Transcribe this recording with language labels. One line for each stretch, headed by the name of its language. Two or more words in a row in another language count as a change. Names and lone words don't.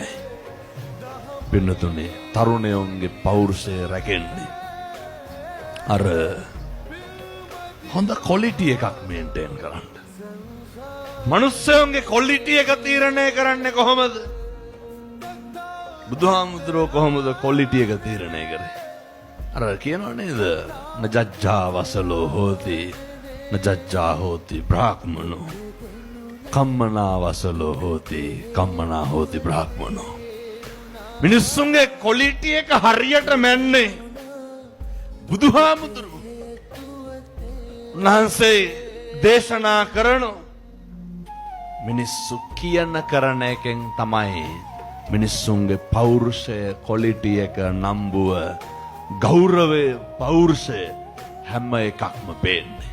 Sinhala: පින්නතුනේ තරුණයන්ගේ පෞරුෂය රැකෙන්නේ අර හොඳ ක්වොලිටි එකක් මේන්ටේන් කරන්න. මිනිස්සුන්ගේ ක්වොලිටි එක තීරණය කරන්නේ කොහොමද? බුදුහාමුදුරුවෝ කොහොමද ක්වොලිටි එක තීරණය කරේ? අර කියනවා නේද?
Pali: නජ්ජා වසලෝ හෝති නජ්ජා හෝති බ්‍රාහ්මනෝ කම්මනා වසලෝ හෝති කම්මනා හෝති බ්‍රාහ්මනෝ.
Sinhala: මිනිස්සුන්ගේ ක්වොලිටි එක හරියට මැන්නේ බුදුහාමුදුරුවෝ. උන්වහන්සේ දේශනා කරන මිනිස්සු කියන කරන එකෙන් තමයි මිනිස්සුන්ගේ පෞරුෂය ක්වොලිටි එක නම්බුව ගෞරවය පෞරුෂය හැම එකක්ම පේන්නේ.